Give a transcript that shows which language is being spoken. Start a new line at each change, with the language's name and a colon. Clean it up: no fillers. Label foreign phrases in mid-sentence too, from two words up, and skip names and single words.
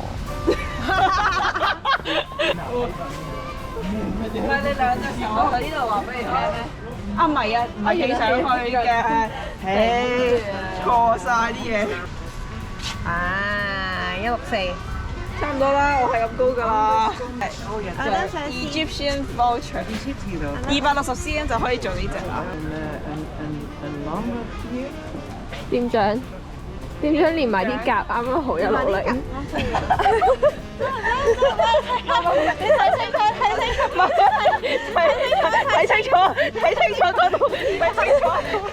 Cantonese: 唔係你2隻手喺呢度話俾你聽咩？啊唔係啊，唔係企上去嘅。唉，錯晒啲嘢。啊，164。差唔多啦，我係咁高㗎啦。
English: Egyptian vulture，
Cantonese: 260 cm 就可以做呢隻啦。店長連埋啲夾，啱啱好160。你睇清楚嗰度，睇清楚。